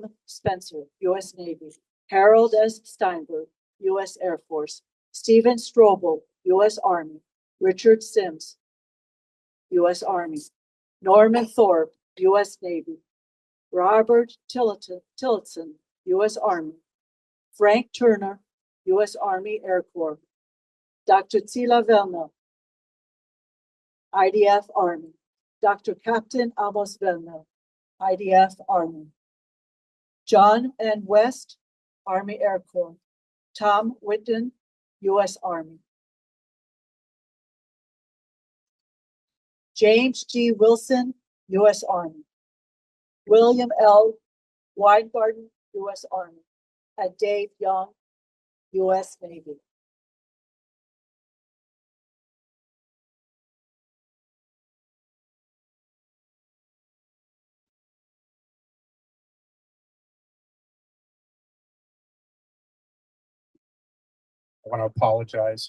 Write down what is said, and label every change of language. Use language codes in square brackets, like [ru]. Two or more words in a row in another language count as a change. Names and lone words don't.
[en] Spencer, U.S. Navy. Harold S. Steinberg, U.S. Air Force. Stephen Strobel, U.S. Army. Richard Sims, U.S. Army. Norman Thorpe, U.S. Navy. Robert Tillotson, U.S. Army. Frank Turner, U.S. Army Air Corps. Dr. Tila Velna, IDF Army. Dr. Captain Amos Velna, IDF Army. John N. West, Army Air Corps. Tom Whitten, U.S. Army. James G. Wilson, U.S. Army. William L. Weingarten, U.S. Army. And Dave Young, U.S. Navy. I want to apologize.